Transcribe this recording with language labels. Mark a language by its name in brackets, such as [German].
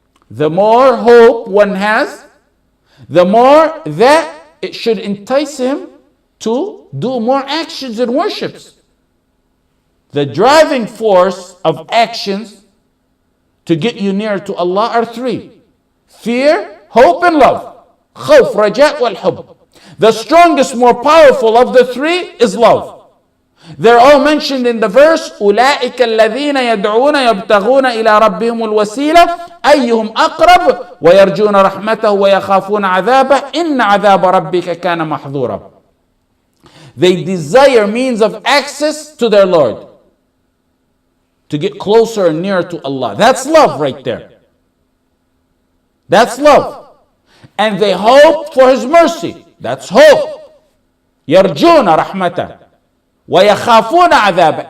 [English] The more hope one has, the more that it should entice him to do more actions and worships. The driving force of actions to get you nearer to Allah are three: fear, hope, and love. Khawf, raja, wal hub. The strongest, more powerful of the three is love. They're all mentioned in the verse, [Arabic] أُولَٰئِكَ الَّذِينَ يَدْعُونَ يَبْتَغُونَ إِلَىٰ رَبِّهِمُ الْوَسِيلَةَ أَيُّهُمْ أَقْرَبُ وَيَرْجُونَ رَحْمَتَهُ وَيَخَافُونَ عَذَابَهُ إِنَّ عَذَابَ رَبِّكَ كَانَ مَحْذُورًا. [English] They desire means of access to their Lord, to get closer and nearer to Allah. That's love right there. That's love. And they hope for His mercy. That's hope. [Arabic] يَرْجُونَ رَحْمَتَهُ وَيَخَافُونَ عَذَابَهُ.